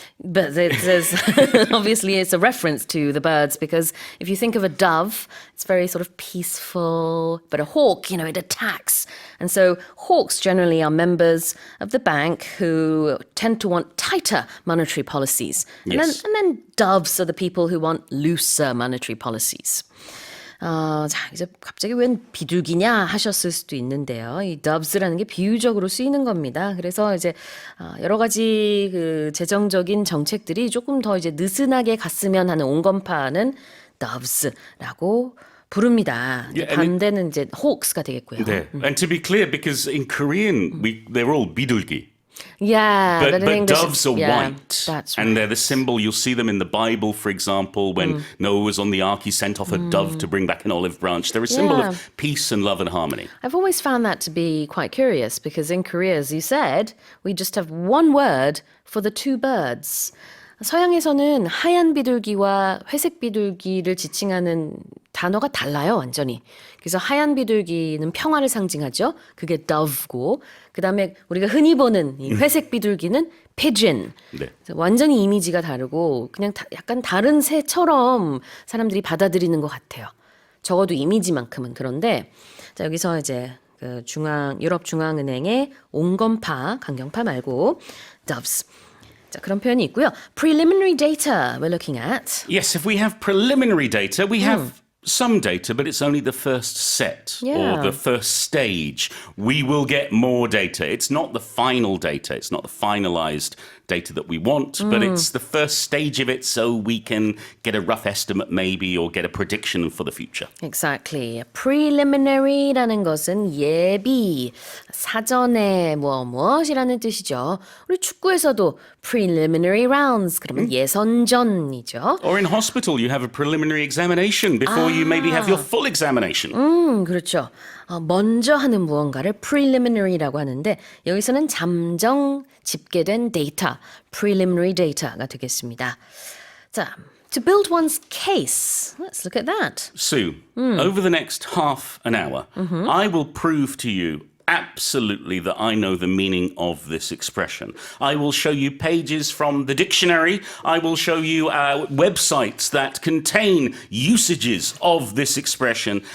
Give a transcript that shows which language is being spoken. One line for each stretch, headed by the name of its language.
English: But there's obviously it's a reference to the birds because if you think of a dove, it's very sort of peaceful, but a hawk, it attacks. And so hawks generally are members of the bank who tend to want tighter monetary policies. Yes. And then doves are the people who want looser monetary policies.
Korean: 자, 이제 갑자기 웬 비둘기냐 하셨을 수도 있는데요. 이 doves라는 게 비유적으로 쓰이는 겁니다. 그래서 이제 여러 가지 그 재정적인 정책들이 조금 더 이제 느슨하게 갔으면 하는 온건파는 doves라고 부릅니다.
English: Yeah, and
Korean: 반대는 이제 hawks가 되겠고요.
English: There. And to be clear, because in Korean, they're all bidulgi. Yeah, But in English, doves are white. That's right. And they're the symbol. You'll see them in the Bible, for example, when Noah was on the ark, he sent off a dove to bring back an olive branch. They're a symbol Yeah. of peace and love and harmony. I've always found that to be quite curious because in Korea, as you said, we just have one word for the two birds.
Korean: 서양에서는 하얀 비둘기와 회색 비둘기를 지칭하는 단어가 달라요, 완전히. 그래서 하얀 비둘기는 평화를 상징하죠. 그게 dove고, 그 다음에 우리가 흔히 보는 이 회색 비둘기는 pigeon. 네. 완전히 이미지가 다르고 그냥 약간 다른 새처럼 사람들이 받아들이는 것 같아요. 적어도 이미지만큼은 그런데 자, 여기서 이제 그 유럽 중앙은행의 온건파, 강경파 말고 doves. 자, 그런 표현이 있고요.
English: Preliminary data we're looking at. Yes, if we have preliminary data, we have some data, but it's only the first set Yeah. or the first stage. We will get more data. It's not the final data. It's not the finalized data that we want, but it's the first stage of it so we can get a rough estimate maybe or get a prediction for the future. Exactly.
Korean: Preliminary라는 것은 예비, 사전에 무엇이라는 뜻이죠. 우리 축구에서도 preliminary rounds, 그러면 예선전이죠.
English: Or in hospital, you have a preliminary examination before you maybe have your full examination.
Korean: 그렇죠. 먼저 하는 무언가를 preliminary라고 하는데 여기서는 잠정 집계된 데이터, preliminary data가 되겠습니다.
English: 자, to build one's case. Let's look at that. Sue, over the next half an hour, I will prove to you absolutely that I know the meaning of this expression. I will show you pages from the dictionary. I will show you websites that contain usages of this expression.